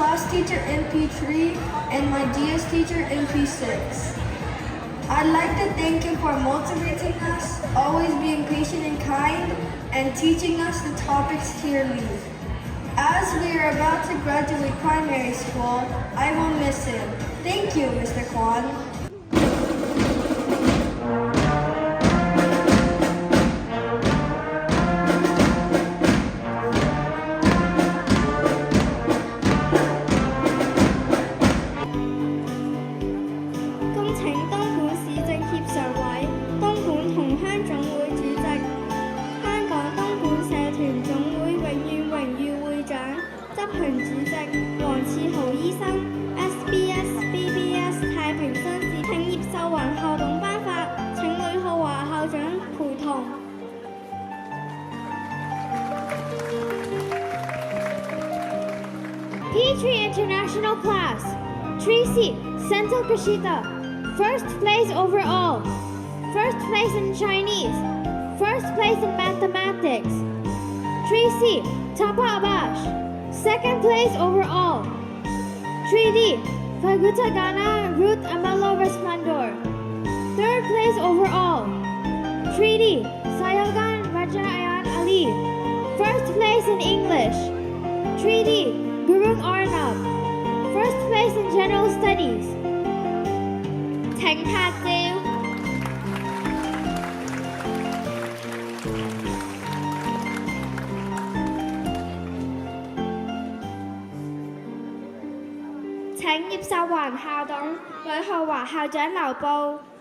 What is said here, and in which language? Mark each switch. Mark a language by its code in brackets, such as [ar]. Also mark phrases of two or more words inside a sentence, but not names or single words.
[en] teacher in P3 and my DS teacher in P6. I'd like to thank you for motivating us, always being patient and kind, and teaching us the topics clearly. As we are about to graduate primary school, I will miss him. Thank you, Mr. Kwan. [yue] 恭請東莞市政協常委、東莞同鄉總會主席、香港東莞社團總會永遠榮譽會長、執行主席黃賜豪醫生 SBS、BBS 太平紳士請葉秀雲校董頒發，請呂浩華校長陪同。 [en] P3 International Class, Tracy Senthil Kashita, first place overall, first place in Chinese, first place in mathematics. Tracy Tapa Abash, second place overall. 3D Faguta Gana Ruth Amalo Resplendor, third place overall. 3D Sayogan Raja Ayan Ali, first place in English. 3D Gurung Arnab, first place in General Studies. [yue] 請拍照。請葉秀雲校董、呂浩華校長留步。